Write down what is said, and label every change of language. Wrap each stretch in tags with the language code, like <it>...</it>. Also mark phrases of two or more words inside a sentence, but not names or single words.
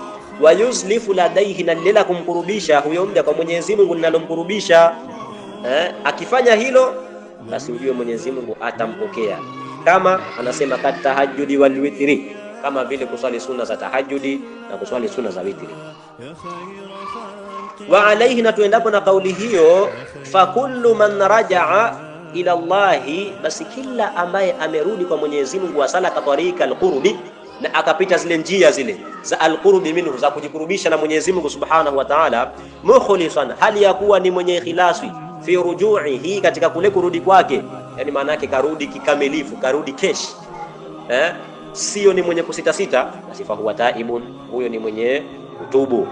<ar>ويسلف لديه,</ar> <sw>na lile la kumkurubisha huyo mja kwa Mwenyezi Mungu linalomkurubisha, akifanya hilo, basi ujue Mwenyezi Mungu atampokea. Kama anasema</sw> <ar>كالتهجد والوتر,</ar> <sw>kama vile kuswali sunna za tahajjudi na kuswali sunna za witri.</sw> <ar>وعليه,</ar> <sw>na tuendapo na kauli hiyo,</sw> <ar>فكل من رجع إلى الله,</ar> <sw>basi kila ambaye amerudi kwa Mwenyezi Mungu,</sw> <ar>وسلك طريق القرب,</ar> <sw>na akapita zile njia zile za</sw> <ar>القرب منه,</ar> <sw>za kujikurubisha na Mwenyezi Mungu</sw> <ar>سبحانه وتعالى,</ar> <sw>mukhlisan, hali ya kuwa ni mwenye ikhlasi,</sw> <ar>في رجوعه,</ar> <sw>katika kule kurudi kwake, yani maana yake karudi kikamilifu, karudi kesh, sio ni mwenye kusita sita, basi</sw> <ar>فهو تائب,</ar> <sw>huyo ni mwenye kutubu.</sw>